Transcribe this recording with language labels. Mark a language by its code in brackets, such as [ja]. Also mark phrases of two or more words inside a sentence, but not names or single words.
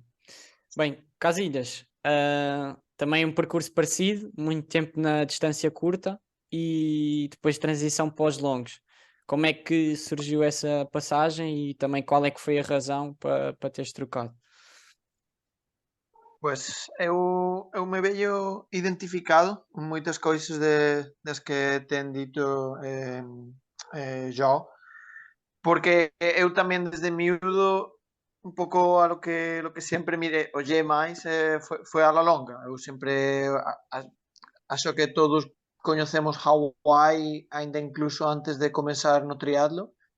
[pt] Bem, Casilhas, também um percurso parecido, muito tempo na distância curta e depois transição para os longos. Como é que surgiu essa passagem e também qual é que foi a razão para teres trocado? [gl] Pois eu me vejo identificado en moitas cousas das que ten dito Joao, porque eu tamén desde miúdo un pouco [es] lo que [gl] sempre ollei máis foi a la longa. Eu sempre acho que todos coñecemos Hawái aínda incluso antes de comenzar no triatlo.